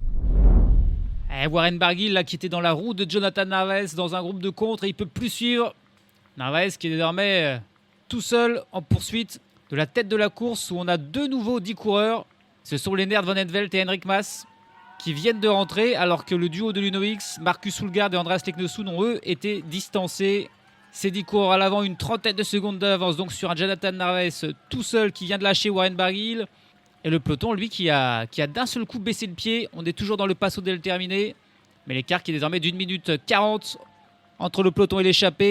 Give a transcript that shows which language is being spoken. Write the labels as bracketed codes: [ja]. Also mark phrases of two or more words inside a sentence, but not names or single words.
[fr] Warren Barguil là, qui était dans la roue de Jonathan Narvaez dans un groupe de contre et il ne peut plus suivre. Narvaez qui est désormais tout seul en poursuite de la tête de la course où on a de nouveau 10 coureurs. Ce sont Lennart Van Etvelt et Henrik Mas qui viennent de rentrer alors que le duo de l'Uno-X, Marcus Hulgaard et Andreas Leknesund ont eux été distancés. Ces 10 coureurs à l'avant, une trentaine de secondes d'avance donc sur un Jonathan Narvaez tout seul qui vient de lâcher Warren Barguil. Et le peloton, lui, qui a d'un seul coup baissé le pied. On est toujours dans le Passo del Termine. Mais l'écart qui est désormais d'1 minute 40 entre le peloton et l'échappée.